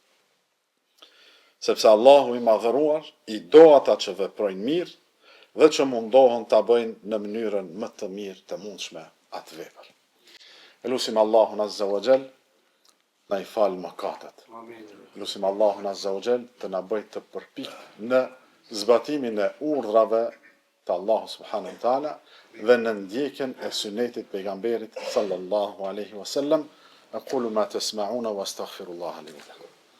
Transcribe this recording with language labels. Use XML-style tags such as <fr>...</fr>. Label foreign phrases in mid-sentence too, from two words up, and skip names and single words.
<sq>Sepse Allahu i madhëruar i do ata që veprojnë mirë dhe që mundohen ta bëjnë në mënyrën më të mirë të mundshme atë vepër. Elusim Allahun</sq> <ar>عز وجل</ar> <sq>na i fal mëkatet. Lusim Allahun</sq> <ar>عز وجل</ar> <sq>të na bëjë të përpik në zbatimin e urdhrave të Allahu</sq> <ar>سبحانه وتعالى</ar> <sq>dhe në ndjekjen e sunetit pejgamberit</sq> <ar>صلى الله عليه وسلم. أقول ما تسمعون وأستغفر الله لي ولكم.</ar>